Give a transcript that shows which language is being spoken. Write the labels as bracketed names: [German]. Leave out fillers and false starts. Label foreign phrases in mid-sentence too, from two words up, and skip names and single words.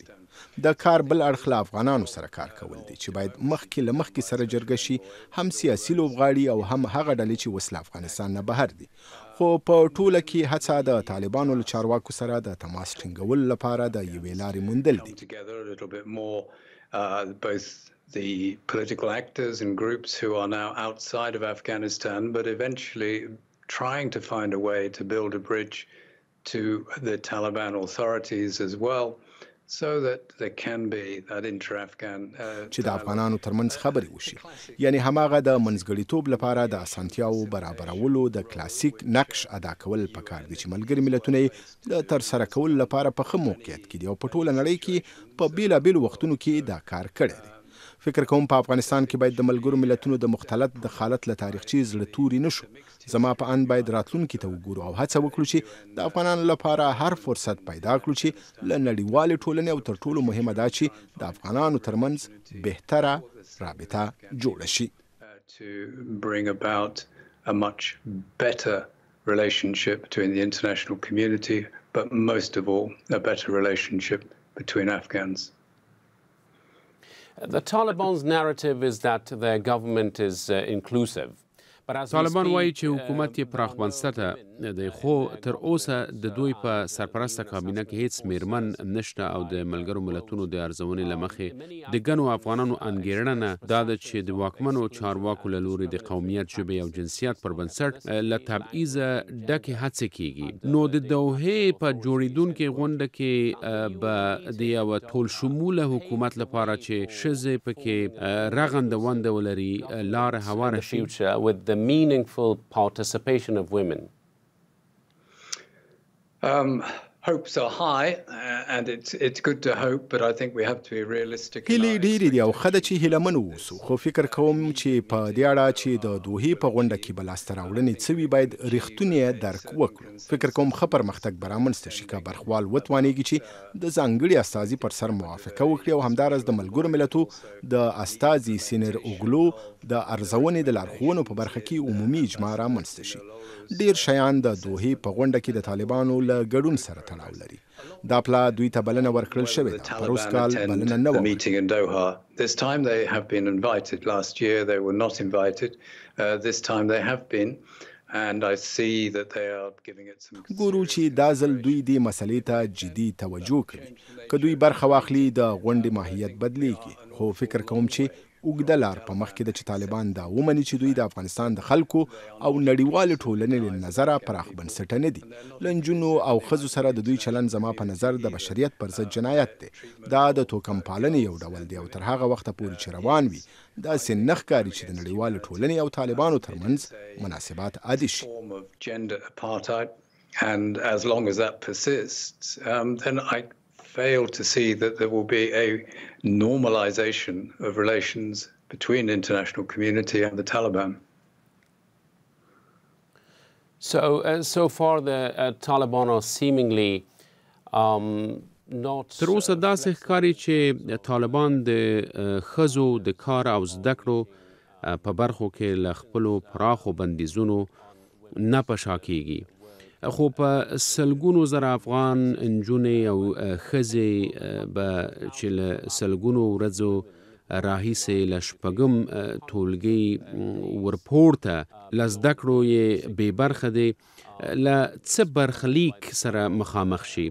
[Pashto] د کار بل اړخ له افغانانو سره کار کول دي چې باید مخکې له مخکې سره جرګه شي، هم سیاسي لوبغاړي او هم هغه ډلې چې اوس له افغانستان نه بهر دي. خو په ټوله کې هڅه د طالبانو له چارواکو سره د تماس ټینګولو لپاره د یوې لارې موندل دي. [English] The political actors and groups who are now outside of Afghanistan, but eventually trying to find a way to build a bridge to the Taliban authorities as well. so that there can be that inter-Afghan [Pashto] چې د افغانانو ترمنځ خبرې وشي یعنی هماغه د منځګړیتوب لپاره د اسانتیاو برابرولو د کلاسیک نقش ادا کول پکار دي چې ملګري ملتونه د ترسره کولو لپاره په ښه موقعیت کې دي او په ټوله نړۍ کې په بیلابیلو وختونو کې دا کار کړی دی. فکر کوم په افغانستان کې باید د ملګرو ملتونو د مختلط دخالت له تاریخچې زړه توري نشو. زما په ان باید راتلونکي ته وګورو او هڅه وکړو چې د افغانانو لپاره هر فرصت پیدا کړو چې له نړیوالې ټولنې او تر ټولو مهمه دا چې د افغانانو ترمنځ بهتره رابطه جوړه شي. [English] To bring about a much better relationship between the international community, but most of all, a better relationship between Afghans. The Taliban's narrative is that their government is inclusive. [Pashto] طالبان وایي چې حکومت یې پراخ بنسټه دی خو تر اوسه د دوی په سرپرسته کابینه کې هیڅ میرمن نشته او د ملګرو ملتونو د ارزونې له مخې د ګڼو افغانانو انګیرنه دا ده چې د واکمنو چارواکو له لوري د قومیت، ژبې او جنسیت پر بنسټ له تبعیضه ډکې هڅې کیږي. نو د دوحې په جوړیدونکې غونډه کې به د یو ټول شموله حکومت لپاره چې ښځې پکې رغنده ونده ولري لار هواره شي. [English] With the meaningful participation of women? Hopes are high and it's good to hope, but I think we have to be realistic. [Pashto] هیلې ډېرې دي او ښه ده چې هیلهمن واوسو خو فکر کوم چې په دې اړه چې د دوحې په غونډه کې به لاسته راوړنې څه وي باید رښتونی درک وکړو. فکر کوم ښه پرمختګ به رامنځته شي که برخوال وتوانېږي چې د ځانګړي استازي پر سر موافقه وکړي او همداراز د ملګرو ملتو د استازي سینر اوګلو د ارزونې د لارښوونو په برخه کې عمومي اجماع رامنځته شي. ډېر شیان د دوحې په غونډه کې د طالبانو له ګډون سره تړاو لري. دا پلا دوی ته بلنه ورکړل شوې ده. پر اوس کال بلنه نه وه. [English] This time they have been invited. Last year they were not invited. This time they have been. And I see that they are giving it some. [Pashto] ګورو چې دا ځل دوی دې مسلې ته جدي توجه کوي. که دوی برخه واخلي د غونډې ماهیت بدلیږي. خو فکر کوم چې اوږده لار په مخ کې ده چې طالبان دا ومني چې دوی د افغانستان د خلکو او نړیوالې ټولنې له نظره پراخ بنسټه نه دي. له نجونو او ښځو سره د دوی چلند زما په نظر د بشریت پر ضد جنایت دی. دا د توکم پالنې یو ډول دی او تر هغه وخته پورې چې روان وي داسې نه ښکاري چې د نړیوالې ټولنې او طالبانو ترمنځ مناسبات عادي شي. [English] And as long as that persists, then I fail to see that there will be a normalization of relations between the international community and the Taliban. So far the Taliban are seemingly not. [Pashto] تر اوسه داسې ښکاري چې طالبان د ښځو د کار او زده کړو په برخو کې له خپلو پراخو بندیزونو نه په شا کیږي. خو په سلګونو زره افغان نجونې او ښځې به چې له سلګونو ورځو راهیسې له شپږم ټولګي ورپورته له زده کړو یې بې برخه دی له څه برخلیک سره مخامخ شي.